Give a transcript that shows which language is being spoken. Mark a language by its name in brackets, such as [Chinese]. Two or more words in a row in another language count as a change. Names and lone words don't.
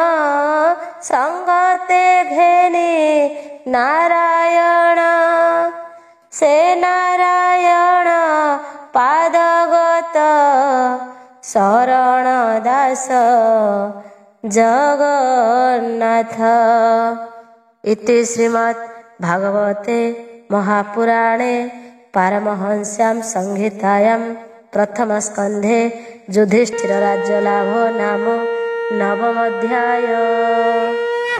[Odia] ସଙ୍ଗତେ ଘେନି ନାରାୟଣ ସେ ନାରାୟଣ ପାଦଗତ ଶରଣ ଦାସ ଜଗନ୍ନାଥ [Sanskrit] इति श्रीमद् भागवते महापुराणे पारमहंस्यां संहितायां प्रथमस्कन्धे युधिष्ठिरराज्यलाभो नाम नवमोऽध्यायः।